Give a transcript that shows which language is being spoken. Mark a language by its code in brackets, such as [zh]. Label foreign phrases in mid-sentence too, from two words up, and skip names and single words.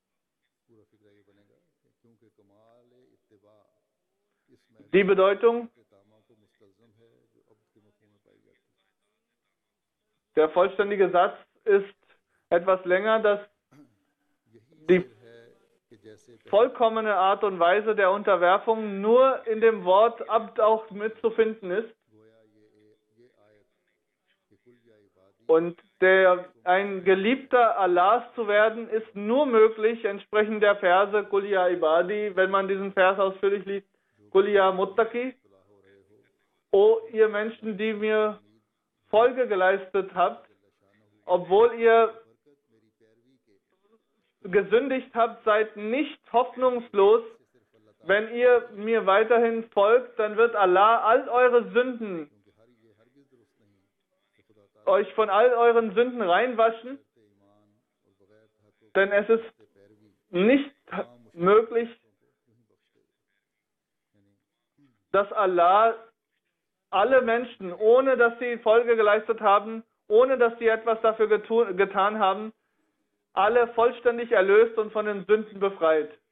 [de] Die Bedeutung, der vollständige Satz ist etwas länger, dass die vollkommene Art und Weise der Unterwerfung nur in dem Wort Abd auch mitzufinden ist. Und ein Geliebter Allahs zu werden, ist nur möglich, entsprechend der Verse [ar] قل يا عبادي, [de] wenn man diesen Vers ausführlich liest, [ar] قل يا متقي, [de] O ihr Menschen, die mir Folge geleistet habt, obwohl ihr gesündigt habt, seid nicht hoffnungslos. Wenn ihr mir weiterhin folgt, dann wird Allah all eure Sünden, euch von all euren Sünden reinwaschen, denn es ist nicht möglich, dass Allah alle Menschen, ohne dass sie Folge geleistet haben, ohne dass sie etwas dafür getan haben, alle vollständig erlöst und von den Sünden befreit.